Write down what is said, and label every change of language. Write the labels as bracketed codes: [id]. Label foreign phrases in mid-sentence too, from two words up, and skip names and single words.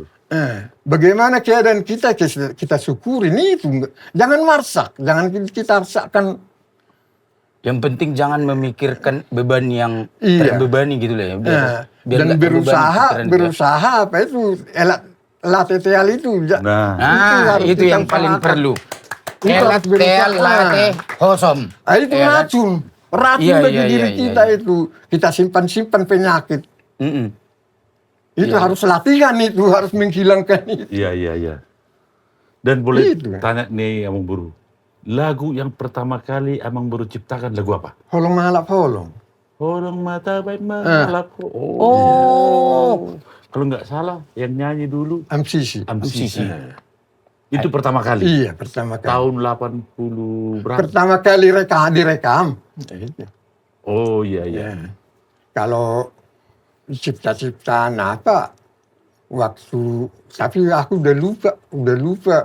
[id] Bagaimana keadaan kita syukurin itu. Jangan marsak, jangan kita rasakan. Yang penting jangan memikirkan beban yang Iya. terbebani gitu lah ya. Biar Dan nggak terbebani berusaha apa itu, lateteal itu. Nah, itu yang paling perlu. [bbc] Elat teal late hosom. [id] Itu racun. Racun bagi diri kita itu. Kita simpan-simpan penyakit. Itu harus latihan itu, harus menghilangkan itu. Iya. Dan boleh Itu. tanya nih Amang Buru. Lagu yang pertama kali Amang Buru ciptakan lagu apa? Holong malap holong. Holong mata baik malap. Kalau nggak salah yang nyanyi dulu MCC. MCC. Itu pertama kali? Iya, pertama kali. Tahun 80 berapa? Pertama kali direkam. Oh iya. Kalau cipta-ciptaan apa, tapi aku udah lupa.